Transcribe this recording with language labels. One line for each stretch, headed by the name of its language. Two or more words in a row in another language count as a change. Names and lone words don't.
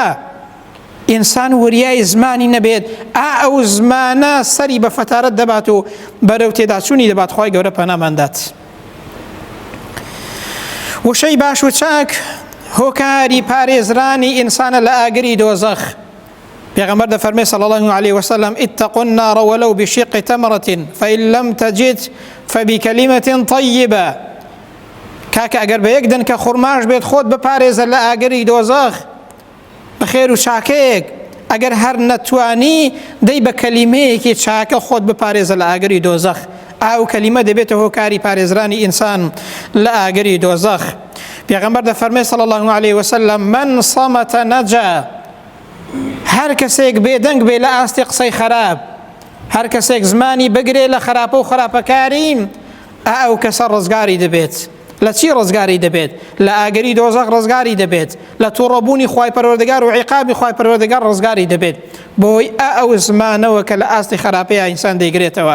Central Kurdish: ئینسان وریای زمانی نەبێت، ئەو زمانە سەری بە فەتارەت دەبات و بەرەو تێداچوونی دەبات، خوای گەورە پەناماندات. وشەی باش و چاک هۆکاری پارێزرانی ئینسانە لە ئاگری دۆزەخ. پێغەمبەر دەفەرمێ
Arabic: صلی الله عليه وسلم اتقوا النار ولو بشق تمرة فإن لم تجد فبكلمة طيبة.
Central Kurdish: کاکە ئەگەر بە یەک دەنکە خوڕماش بێت خۆت بپارێزە لە ئاگری دۆزەخ بەخێر و چاکەیەک، ئەگەر هەر نەتوانی دەی بە کەلیمەیەکی چاکە خۆت بپارێزە لە ئاگری دۆزەخ. ئەو کەلیمە دەبێتە هۆکاری پارێزرانی ئینسان لە ئاگری دۆزەخ. پێغەمبەر دەفەرمێ
Arabic: صلی الله عليه وسلم من صمت نجا.
Central Kurdish: هەر کەسێک بێدەنگ بێ لە ئاستی قسەی خراپ، هەر کەسێک زمانی بگرێ لە خراپە و خراپەکاری، ئەو کەسە ڕزگاری دەبێت. لە چی ڕزگاری دەبێت؟ لە ئاگری دۆزەخ ڕزگاری دەبێت، لە تووڕەبوونی خوای پەروەردگار و عیقابی خوای پەروەردگار ڕزگاری دەبێت، بۆی ئەو زمانەوە کە لە ئاستی خراپەیە ئینسان دەیگرێتەوە.